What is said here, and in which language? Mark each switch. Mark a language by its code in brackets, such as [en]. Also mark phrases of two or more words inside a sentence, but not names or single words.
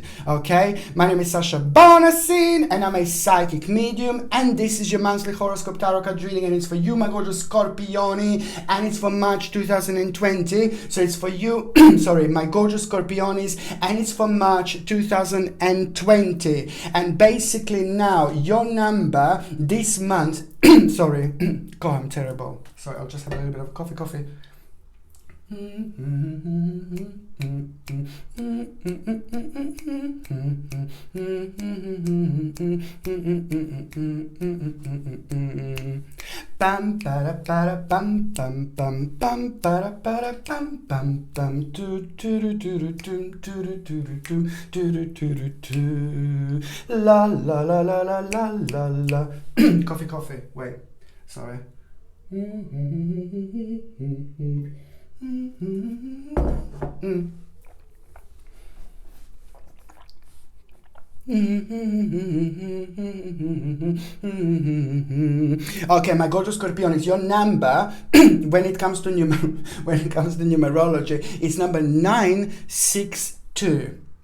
[en] Okay, my name is Sasha Bonasin and I'm a psychic medium, and this is your monthly horoscope tarot card reading, and it's for you, my gorgeous Scorpioni, and it's for March 2020. So it's for you sorry, my gorgeous Scorpionis, and it's for March 2020. And basically now your number this month sorry God, I'm terrible. Sorry, I'll just have a little bit of coffee. Bam para para bam bam bam bam para para bam bam bam do do do do do do do do do do la la la la la la la la coffee wait, sorry. Okay, my gorgeous Scorpion, is your number when it comes to numerology, it's number 962.